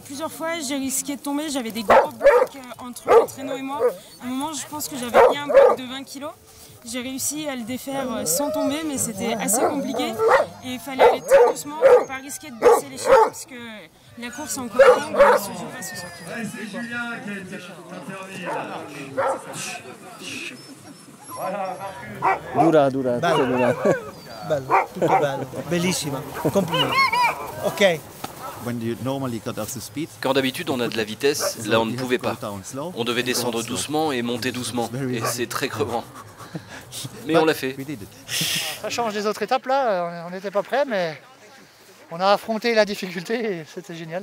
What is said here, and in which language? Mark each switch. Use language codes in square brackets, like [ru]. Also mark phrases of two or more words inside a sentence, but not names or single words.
[fr] Plusieurs fois j'ai risqué de tomber, j'avais des gros blocs entre le traîneau et moi. À un moment je pense que j'avais mis un bloc de 20 kg. J'ai réussi à le défaire sans tomber, mais c'était assez compliqué. Et il fallait aller très doucement pour ne pas risquer de baisser les chiens parce que la course est encore longue et ne se joue pas ce soir. C'est Julien qui a été intervenu. [it] Dura, dura, bello, dura. Bello, tutto bello, bellissima, complimenti. [fr] Ok. Quand d'habitude on a de la vitesse, là on ne pouvait pas. On devait descendre doucement et monter doucement. Et c'est très crevant. Mais on l'a fait. Ça change des autres étapes là, on n'était pas prêts, mais on a affronté la difficulté et c'était génial.